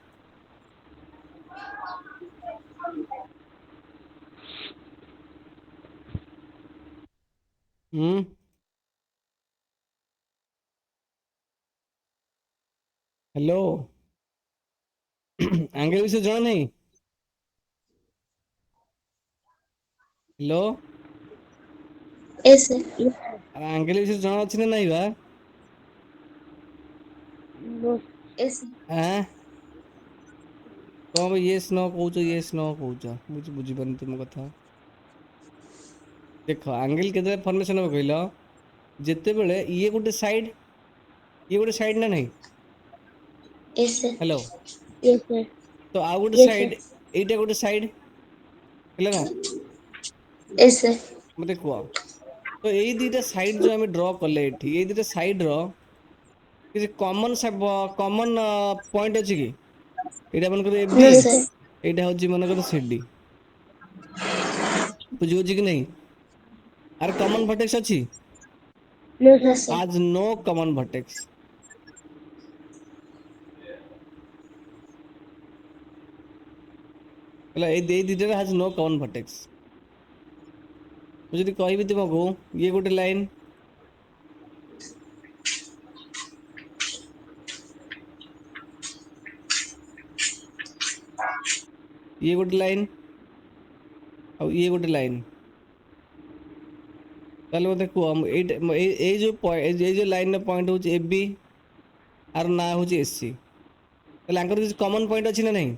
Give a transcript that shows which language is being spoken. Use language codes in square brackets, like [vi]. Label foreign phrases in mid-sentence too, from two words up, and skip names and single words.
[or] ହୁଁ ହ୍ୟାଲୋ, ଆଙ୍ଗେଲ ବିଷୟରେ ଜଣା ନାହିଁ? ହ୍ୟାଲୋ, [en] Yes, sir. Yes, sir. [or] ଆଙ୍ଗେଲ ବିଷୟରେ ଜଣା ଅଛି ନା ନାଇଁ ବା? [en] No. Yes, sir. [or] ଆଁ କଣ ୟେସ୍ ନ କହୁଛ, ୟେସ୍ ନ କହୁଛ? ବୁଝିପାରୁନି ତୁମ କଥା। ଦେଖ ଆଙ୍ଗେଲ କେତେବେଳେ ଫର୍ମେସନ ହବ କହିଲ? ଯେତେବେଳେ ଇଏ ଗୋଟେ ସାଇଡ୍, ଇଏ ଗୋଟେ ସାଇଡ୍ ନା ନାହିଁ? [en] Yes, sir. [or] ହ୍ୟାଲୋ, [en] Yes, sir. [or] ତ ଆଉ ଗୋଟେ [en] Yes, sir. [or] ସାଇଡ୍, ଏଇଟା ଗୋଟେ ସାଇଡ୍ ହେଲା ନା? [en] Yes, sir. [or] ମତେ କୁହ, ତ ଏଇ ଦିଟା ସାଇଡ୍ ଯୋଉ ଆମେ ଡ୍ର କଲେ ଏଠି, ଏଇ ଦିଟା ସାଇଡ୍ ର କିଛି [en] common point [or] ଅଛି କି? ଏଇଟା ମନେକର ଏ ବି, [en] No, sir. [or] ଏଇଟା ହଉଛି ମନେକର ସି ଡି। ବୁଝିହଉଛି କି ନାହିଁ? ଆର [en] common vertex [or] ଅଛି? [en] No, No, sir. sir. has no common vertex. [or] ହେଲା, ଏଇ ଦିଟାରେ [en] has no common vertex. [or] ମୁଁ ଯଦି କହିବି ତୁମକୁ ଇଏ ଗୋଟେ ଲାଇନ୍, ଇଏ ଗୋଟେ ଲାଇନ୍, ଆଉ ଇଏ ଗୋଟେ ଲାଇନ୍, ତାହେଲେ ମତେ କୁହ ଏଇଟା ଏଇ ଯୋଉ ଲାଇନ୍ ର ପଏଣ୍ଟ ହଉଛି ଏ ବି, ଆର ନାଁ ହଉଛି ଏସ୍ ସି, ତାହେଲେ ଆଙ୍କର କିଛି [en] common point [or] ଅଛି ନା ନାହିଁ?